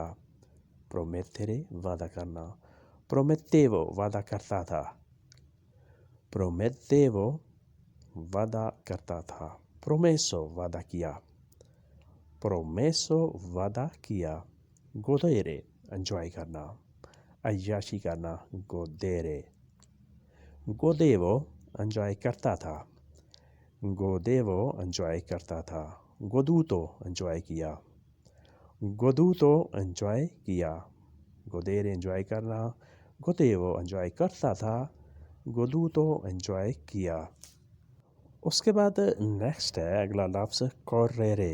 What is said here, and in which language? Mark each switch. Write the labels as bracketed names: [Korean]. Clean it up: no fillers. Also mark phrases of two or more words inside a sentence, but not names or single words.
[Urdu] promettere وعدہ کرنا. promettevo وعدہ کرتا تھا. promettevo وعدہ کرتا تھا. promesso وعدہ کیا. promesso وعدہ کیا. godere انجوائے کرنا، عیاشی کرنا. godere. godevo انجوائے کرتا تھا. godevo انجوائے کرتا تھا. goduto انجوائے کیا. goduto انجوائے کیا. godere انجوائے کرنا. godevo انجوائے کرتا تھا. goduto انجوائے کیا. اس کے بعد نیکسٹ ہے اگلا لفظ correre.